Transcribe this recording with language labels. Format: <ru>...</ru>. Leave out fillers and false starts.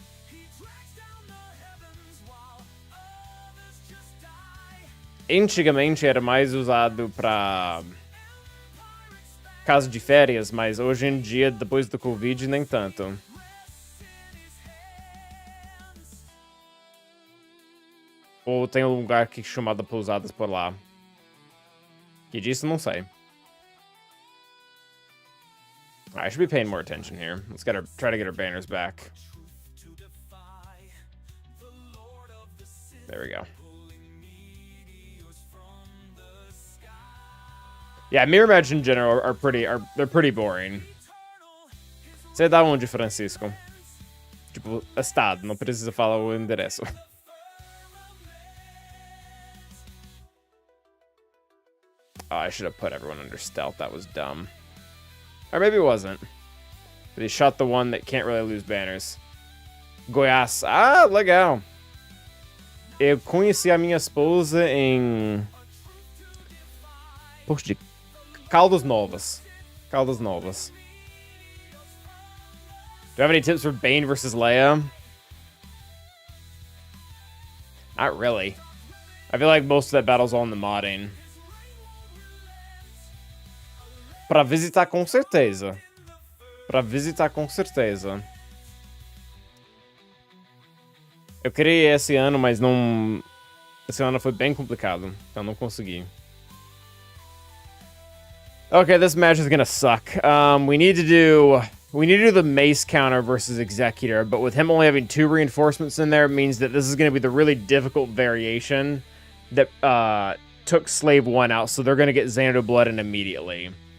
<en>He drags down the heavens while others just die.</en> <pt>Antigamente era mais usado pra casa de férias, mas hoje em dia, depois do Covid, nem tanto. Ou tem um lugar aqui chamado Pousadas por lá. Que disso, não sei.</pt> <en>I should be paying more attention here. Let's try to get our banners back. There we go. Yeah, mirror match in general they're pretty boring.</en> <pt>Você dá onde, Francisco? Tipo, estado, não precisa falar o endereço.</pt> <en>Oh, I should have put everyone under stealth. That was dumb. Or maybe it wasn't. But he shot the one that can't really lose banners.</en> <pt>Goiás. Ah, legal. Eu conheci a minha esposa em... Poxa, de Caldas Novas. Caldas Novas.</pt> <en>Do you have any tips for Bane versus Leia? Not really. I feel like most of that battle's all in the modding.</en> <pt>Pra visitar com certeza. Pra visitar com certeza. Eu queria ir esse ano, mas não... Esse ano foi bem complicado, então não consegui.</pt> <en>Okay, this match is gonna suck. We need to do the mace counter versus Executor, but with him only having 2 reinforcements in there, it means that this is gonna be the really difficult variation that took Slave 1 out, so they're gonna get Xanadu Blood in immediately.</en>